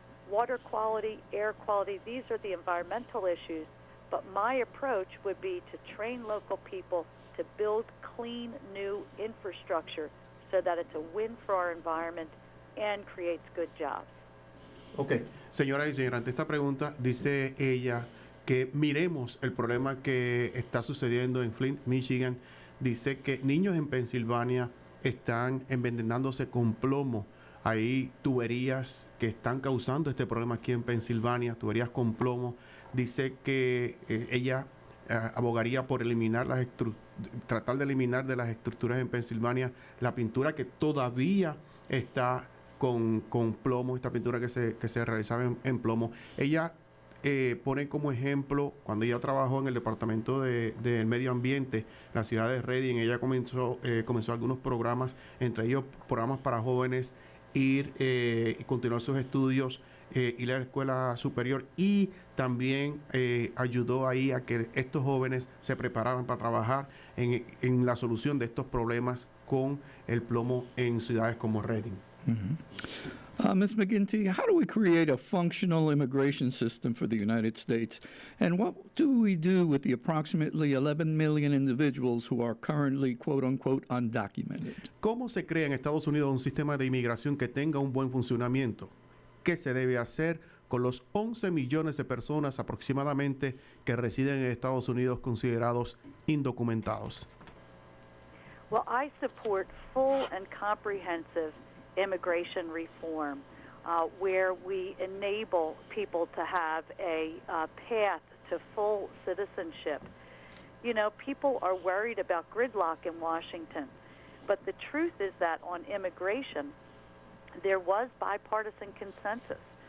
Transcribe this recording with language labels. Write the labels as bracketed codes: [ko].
[en] Water quality, air quality, these are the environmental issues, but my approach would be to train local people to build clean, new infrastructure so that it's a win for our environment and creates good jobs. [es] Ok, señora y señora, ante esta pregunta dice ella que miremos el problema que está sucediendo en Flint, Michigan. Dice que niños en Pensilvania están envenenándose con plomo. Hay tuberías que están causando este problema aquí en Pensilvania, tuberías con plomo. Dice que ella abogaría por eliminar tratar de eliminar de las estructuras en Pensilvania la pintura que todavía está con plomo, esta pintura que se realizaba en plomo. Ella pone como ejemplo, cuando ella trabajó en el Departamento del Medio Ambiente, la ciudad de Reading, ella comenzó algunos programas, entre ellos programas para jóvenes, ir y continuar sus estudios, ir a la escuela superior, y también ayudó ahí a que estos jóvenes se prepararan para trabajar en la solución de estos problemas con el plomo en ciudades como Reading. [en] Mm-hmm. Ms. Mcginty, how do we create a functional immigration system for the United States? And what do we do with the approximately 11 million individuals who are currently, quote unquote, undocumented? [es] ¿Cómo se crea en Estados Unidos un sistema de inmigración que tenga un buen funcionamiento? ¿Qué se debe hacer con los 11 millones de personas aproximadamente que residen en Estados Unidos considerados indocumentados? [en] Well, I support full and comprehensive immigration reform, where we enable people to have a path to full citizenship. You know, people are worried about gridlock in Washington, but the truth is that on immigration, there was bipartisan consensus.